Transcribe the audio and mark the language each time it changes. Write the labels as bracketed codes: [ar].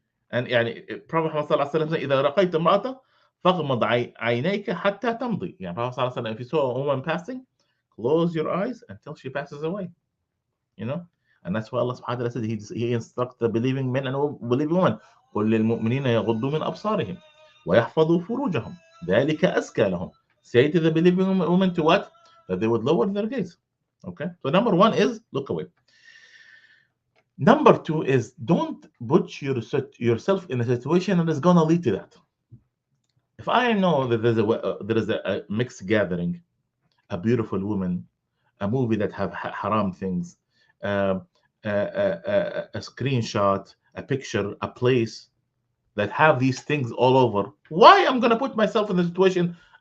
[en] And Prophet Muhammad sallallahu alaihi wasallam, [ar] إذا رقيت امرأة فاغمض عينيك حتى تمضي. [en] Prophet sallallahu alaihi wasallam, if you saw a woman passing, close your eyes until she passes away. And that's why Allah subhanahu wa ta'ala said he instructs the believing men and believing women. [ar] قل للمؤمنين يغضوا من أبصارهم ويحفظوا فروجهم ذلك أزكى لهم. [en] Say to the believing women to what? That they would lower their gaze. Okay. So number one is look away. Number two is don't put yourself in a situation that is going to lead to that. If I know that there is a mixed gathering, a beautiful woman, a movie that have haram things, a screenshot, a picture, a place that have these things all over, why I'm going to put myself in a situation?